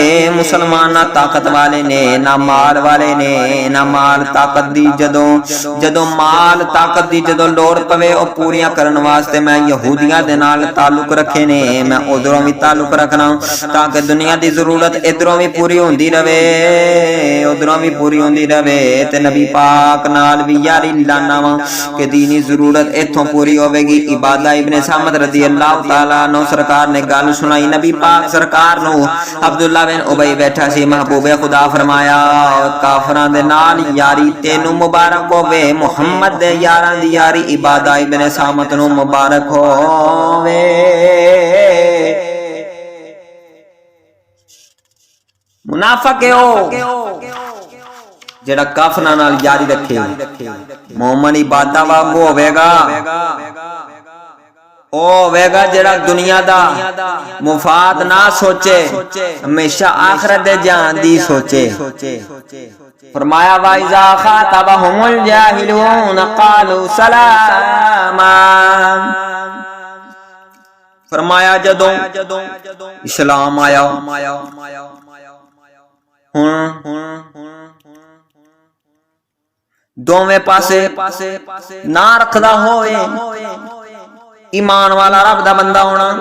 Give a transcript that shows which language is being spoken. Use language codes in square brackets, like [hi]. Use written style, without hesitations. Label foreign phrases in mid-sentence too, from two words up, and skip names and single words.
[pa] مسلمان نہ طاقت والے نے نہ مال والے نے، نہ مال طاقت دی جدوں مال طاقت دی جدوں لوڑ پوے او پوریاں کرن واسطے میں یہودیاں دے نال تعلق رکھے نے. میں اودھروں بھی تعلق رکھنا تاکہ دنیا دی ضرورت ادھروں بھی پوری ہوندی روے، اودھروں بھی پوری ہوندی روے تے نبی پاک نال بھی یاری لانا وا کہ دینی ضرورت ایتھوں پوری ہووے گی. عبادہ ابن صامت [ar] رضي الله تعالى عنه [pa] سرکار نے گل سنائی نبی پاک سرکار نوں. عبداللہ بن ابی بیٹھا سی۔ محبوبِ خدا فرمایا کافراں دے نال یاری تینوں مبارک ہووے، محمد دے یاراں دی یاری عبادہ ابن صامت نوں مبارک ہووے. منافق ہو جیہڑا کافراں نال یاری رکھے، مومن عبادہ وانگوں ہووے گا. او ہووے گا جیہڑا دنیا دا مفاد نہ سوچے، ہمیشہ آخرت دے جان دی سوچے. [ar] فرمایا وإذا خاطبهم الجاهلون قالوا سلاما. [pa] فرمایا جدوں اسلام آیا دوویں پاسے نہ رکھدا ہووے، ایمان والا رب دا بندہ ہونا,